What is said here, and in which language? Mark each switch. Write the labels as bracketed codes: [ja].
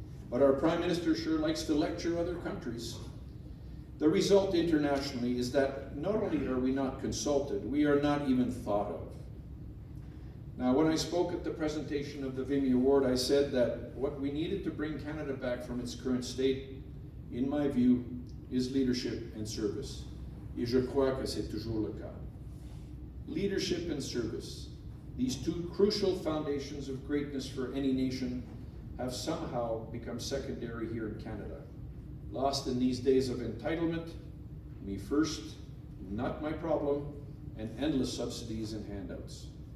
[en] But our Prime Minister sure likes to lecture other countries. The result internationally is that not only are we not consulted, we are not even thought of. Now, when I spoke at the presentation of the Vimy Award, I said that what we needed to bring Canada back from its current state, in my view, is leadership and service. [fr] Et je crois que c'est toujours le cas. [en] Leadership and service, these two crucial foundations of greatness for any nation, have somehow become secondary here in Canada. Lost in these days of entitlement, me first, not my problem, and endless subsidies and handouts.